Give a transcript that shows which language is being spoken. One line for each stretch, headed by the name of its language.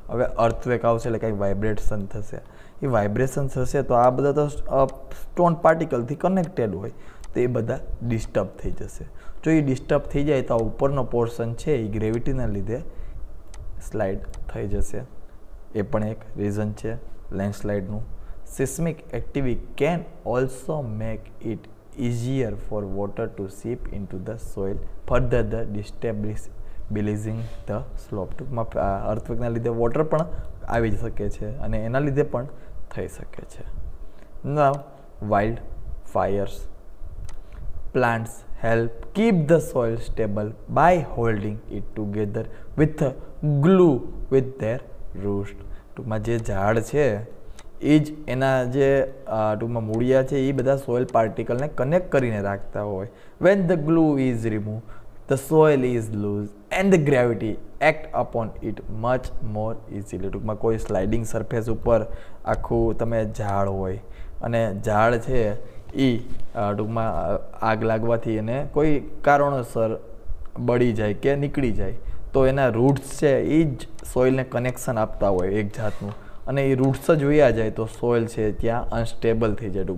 Gujarati: હવે અર્થવેક આવશે એટલે કંઈક વાઇબ્રેશન થશે. એ વાઇબ્રેશન થશે તો આ બધા તો સ્ટોન પાર્ટિકલથી કનેક્ટેડ હોય તો એ બધા ડિસ્ટર્બ થઈ જશે. જો એ ડિસ્ટર્બ થઈ જાય તો આ ઉપરનો પોર્શન છે એ ગ્રેવિટીના લીધે સ્લાઇડ થઈ જશે. એ પણ એક રીઝન છે લેન્ડસ્લાઇડનું.
English: Seismic activity can also make it easier for water to seep into the soil, further the destabilizing the slope.
Gujarati: ટૂંકમાં અર્થક્વેકના લીધે વોટર પણ આવી શકે છે અને એના લીધે પણ થઈ શકે છે.
English: Now wild fires. Plants help keep the soil stable by holding it together with glue with their roots.
Gujarati: ટૂંકમાં જે ઝાડ છે એ જ એના જે ટૂંકમાં મૂળિયા છે એ બધા સોઇલ પાર્ટિકલને કનેક્ટ કરીને રાખતા હોય.
English: When the glue is remove the soil is loose and the gravity act upon it much more easily.
Gujarati: ટૂંકમાં કોઈ સ્લાઇડિંગ સરફેસ ઉપર આખું તમે ઝાડ હોય અને ઝાડ છે એ ટૂંકમાં આગ લાગવાથી એને કોઈ કારણોસર બળી જાય કે નીકળી જાય તો એના રૂટ્સ છે એ જ સોઇલને કનેક્શન આપતા હોય એક જાતનું, અને એ રૂટ્સ જ વયા જાય તો સોઇલ છે ત્યાં અનસ્ટેબલ થઈ જાય.